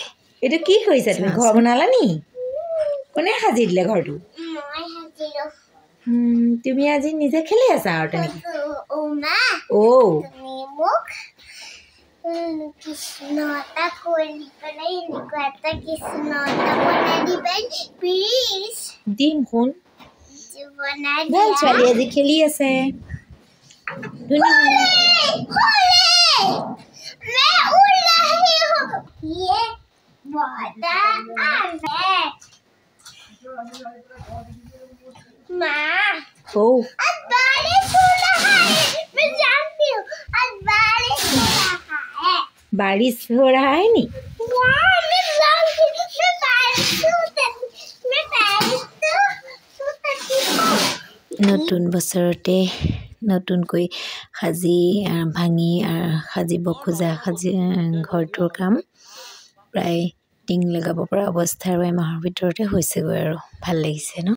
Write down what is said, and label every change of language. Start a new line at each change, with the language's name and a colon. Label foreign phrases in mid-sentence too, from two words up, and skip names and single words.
Assamese: এইটো কি কৰিছা তুমি ঘৰ বনালা নি কোনে সাজি দিলে ঘৰটো তুমি আজি নিজে খেলি আছা আৰু তেনেকে কৃষ্ণটা কৰি পেলাই এনেকুৱা এটা কৃষ্ণটা বনাই দিবাই প্লিজ দিম শুন বনাই ভাল ছোৱালী আজি খেলি আছে
Hindi: मैं उड़ रही हूँ ये वादा माँ आज बारिश हो रहा है मैं जानती हूँ आज बारिश हो रहा है बारिश हो रहा है नी मैं जानती हूँ मैं बारिश
Assamese: নতুন বছৰতে নতুনকৈ সাজিব খোজা ঘৰটোৰ কাম প্ৰায় টিং লগাব পৰা অৱস্থা আৰু এমাহৰ ভিতৰতে হৈছেগৈ আৰু ভাল লাগিছে ন